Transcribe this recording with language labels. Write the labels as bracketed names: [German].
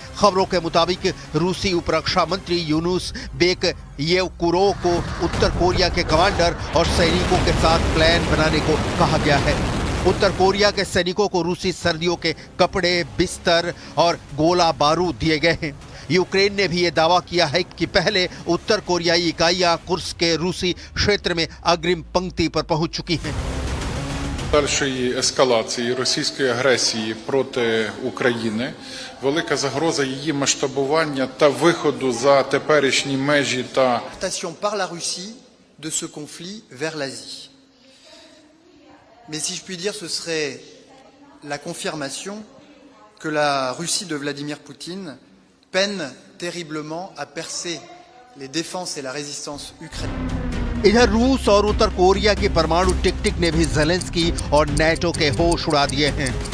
[Hindi] खबरों के मुताबिक रूसी उपरक्षा मंत्री यूनुस बेक येवकुरोव को उत्तर कोरिया के कमांडर और सैनिकों के साथ प्लान बनाने को कहा गया है। उत्तर कोरिया के सैनिकों को रूसी सर्दियों के कपड़े, बिस्तर और गोला बारूद दिए गए हैं। यूक्रेन ने भी ये दावा किया है कि पहले उत्तर कोरियाई इकाइयां कुर्स्क के रूसी क्षेत्र में अग्रिम पंक्ति पर पहुंच चुकी हैं। [Ukrainian] Дальшої ескалації російської агресії проти України, велика загроза її масштабування та виходу за теперішні межі та [French] par la Russie de ce conflit vers l'Asie. Mais si je puis dire, ce serait la confirmation que la Russie de Vladimir Poutine peine terriblement à percer les défenses et la résistance ukrainienne. [Hindi] इधर रूस और उत्तर Korea की परमाणु टिक-टिक ने भी Zelensky और NATO के होश उड़ा दिए हैं।